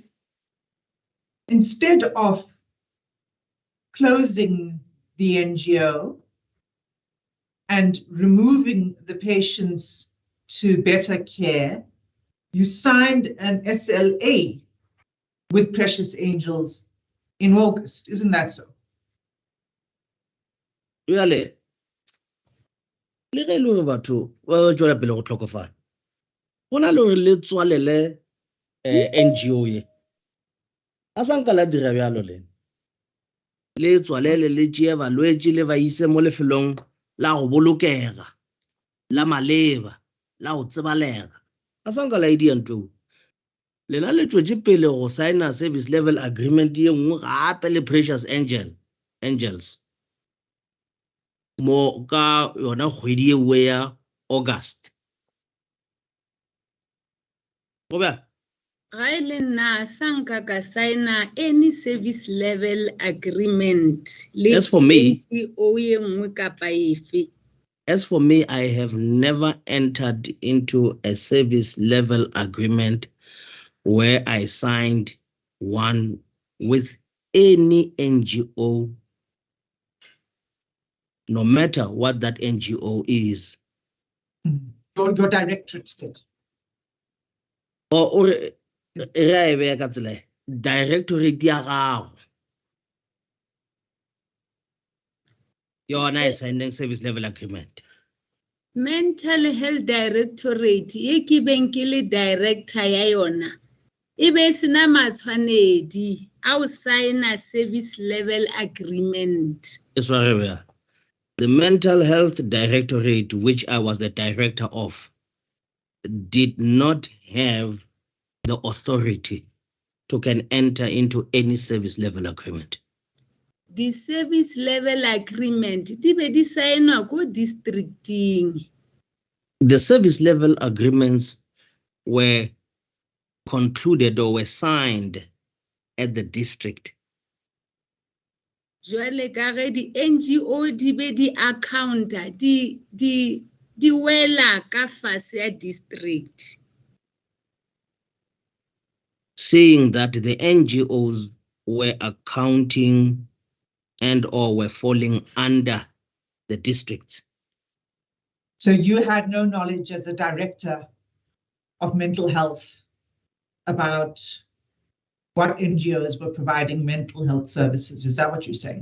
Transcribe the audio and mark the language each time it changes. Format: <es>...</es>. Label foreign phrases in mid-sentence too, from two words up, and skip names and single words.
<en>Instead of closing the NGO and removing the patients to better care, you signed an SLA with Precious Angels in August. Isn't that so? Really?</en> <nso>Le ge le batho ba tswela pele go tlhokofala gona le gore le tswalele NGO ye a sanka la dira bjalo le tswalele le tšee balwetši le ba ise mo lefelong la go bolokega la maleba la go tsebalega a sanka la idia ntlo lena le tswetše pele go signa</nso> <en>service level agreement</en> <nso>ye nngwe gape le Precious Angels mo ka yona kgwedi ye ya August go bjalo ga e le nna sanka ka signa</nso> <en>any service level agreement</en> <nso>le</nso> <en>As for me-</en> <nso>NGO ye nngwe kapa efe.</nso> <en>As for me, I have never entered into a service level agreement where I signed one with any NGO, no matter what that NGO is. Your directorate did.</en> <nso>Or directorate ya gago yona e signing</nso> <en>service level agreement. Mental Health Directorate</en> <nso>ye ke beng ke le director ya yona e be sena matshwanedi a o signa</nso> <en>service level agreement. The Mental Health Directorate, which I was the director of, did not have the authority to can enter into any service level agreement. The service level agreement</en> <nso>di be di signa ko districting.</nso> <en>The service level agreements were concluded or were signed at the district.</en> <nso>Jwale ka ge di NGO di be di accounta di wela ka fase ya district.</nso> <en>Saying that the NGOs were accounting and or were falling under the districts. So you had no knowledge as a director of mental health about what NGOs were providing mental health services. Is that what you're saying?</en>